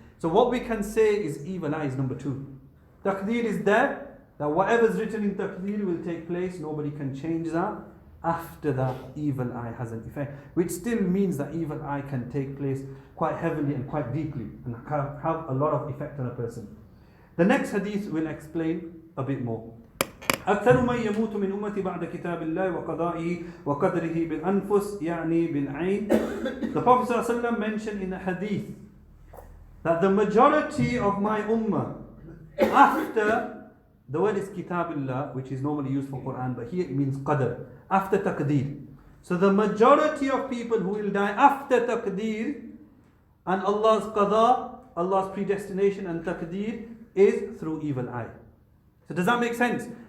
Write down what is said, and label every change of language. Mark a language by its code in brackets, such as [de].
[en] So what we can say is evil eye is number 2. Taqdeer is there, that whatever's written in taqdeer will take place, nobody can change that. After that, evil eye has an effect, which still means that evil eye can take place quite heavily and quite deeply, and have a lot of effect on a person. The next hadith will explain a bit more. [ar] أكثر من يموت من أمتي بعد كتاب الله وقضائه وقدره بالأنفس يعني بالعين. [en] The Prophet ﷺ mentioned in a hadith that the majority of my ummah, after, the word is kitabullah, which is normally used for Quran, but here it means qadr, after taqdeer. So the majority of people who will die after taqdeer and Allah's qada, Allah's predestination and taqdeer, is through evil eye. So does that make sense?